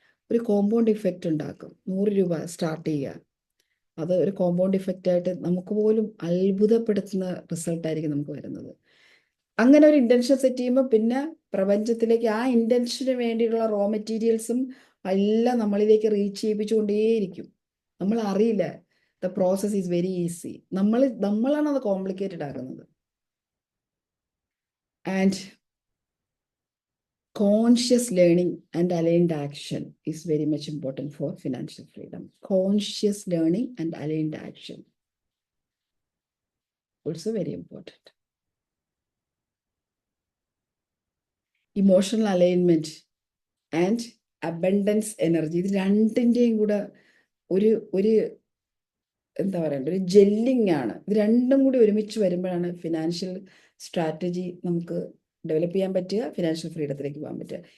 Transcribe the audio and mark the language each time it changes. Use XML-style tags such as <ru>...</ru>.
<ml>ഒരു compound effect ഉണ്ടാക്കും. 100 രൂപ സ്റ്റാർട്ട് ചെയ്യുക, അത് ഒരു കോമ്പൗണ്ട് ഇഫക്റ്റായിട്ട് നമുക്ക് പോലും അത്ഭുതപ്പെടുത്തുന്ന റിസൾട്ടായിരിക്കും നമുക്ക് വരുന്നത്. അങ്ങനെ ഒരു ഇൻറ്റൻഷൻ സെറ്റ് ചെയ്യുമ്പോൾ പിന്നെ പ്രപഞ്ചത്തിലേക്ക് ആ ഇൻറ്റൻഷന് വേണ്ടിയിട്ടുള്ള റോ മെറ്റീരിയൽസും എല്ലാം നമ്മളിലേക്ക് റീച്ച് ചെയ്യിപ്പിച്ചുകൊണ്ടേയിരിക്കും. നമ്മൾ അറിയില്ല.</ml> <en>The process is very easy. നമ്മളാണ് അത് complicated ആക്കുന്നത്. And conscious learning and aligned action is very much important for financial freedom. Conscious learning and aligned action also very important.</en> <ml>Emotional alignment and abundance energy, ഇത് രണ്ടിൻ്റെയും കൂടെ ഒരു എന്താ പറയണ്ട, ഒരു ജെല്ലിംഗ് ആണ്. ഇത് രണ്ടും കൂടി ഒരുമിച്ച് വരുമ്പോഴാണ് ഫിനാൻഷ്യൽ സ്ട്രാറ്റജി നമുക്ക് ഡെവലപ്പ് ചെയ്യാൻ പറ്റുക, ഫിനാൻഷ്യൽ ഫ്രീഡത്തിലേക്ക് പോകാൻ പറ്റുക.</ml>